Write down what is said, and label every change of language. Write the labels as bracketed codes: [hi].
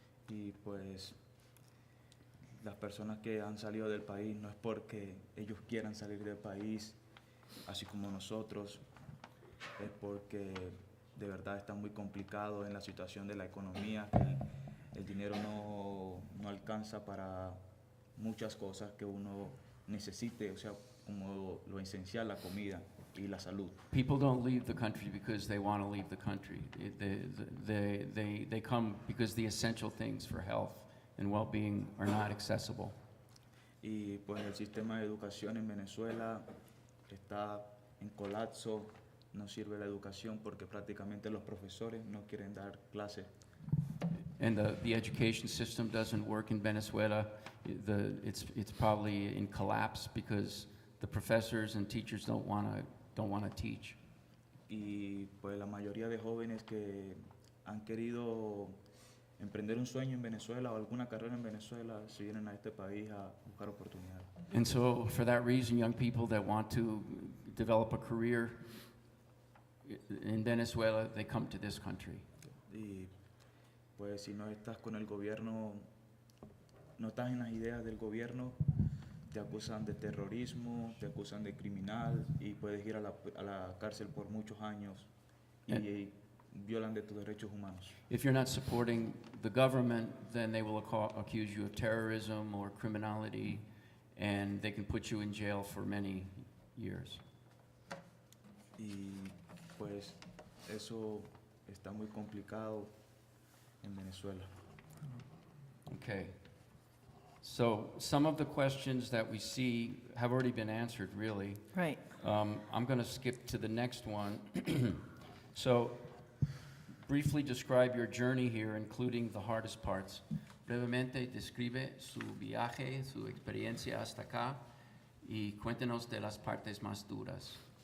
[es] Y pues las personas que han salido del país no es porque ellos quieran salir del país, así como nosotros, es porque de verdad está muy complicado en la situación de la economía, que el dinero no alcanza para muchas cosas que uno necesite, o sea, como lo esencial, la comida y la salud. [en] People don't leave the country because they want to leave the country. They come because the essential things for health and well-being are not accessible. [es] Y pues el sistema de educación en Venezuela está en colapso, no sirve la educación porque prácticamente los profesores no quieren dar clases. [en] And the education system doesn't work in Venezuela. It's probably in collapse because the professors and teachers don't want to teach. [es] Y pues la mayoría de jóvenes que han querido emprender un sueño en Venezuela o alguna carrera en Venezuela se vienen a este país a buscar oportunidades. [en] And so for that reason, young people that want to develop a career in Venezuela, they come to this country. [es] Y pues si no estás con el gobierno, no estás en las ideas del gobierno, te acusan de terrorismo, te acusan de criminal y puedes ir a la cárcel por muchos años y violan de tus derechos humanos. [en] If you're not supporting the government, then they will accuse you of terrorism or criminality, and they can put you in jail for many years. [es] Y pues eso está muy complicado en Venezuela. [en] Okay. So some of the questions that we see have already been answered, really. Right. I'm going to skip to the next one. So briefly describe your journey here, including the hardest parts. [es] Brevemente describe su viaje, su experiencia hasta acá, y cuéntenos de las partes más duras.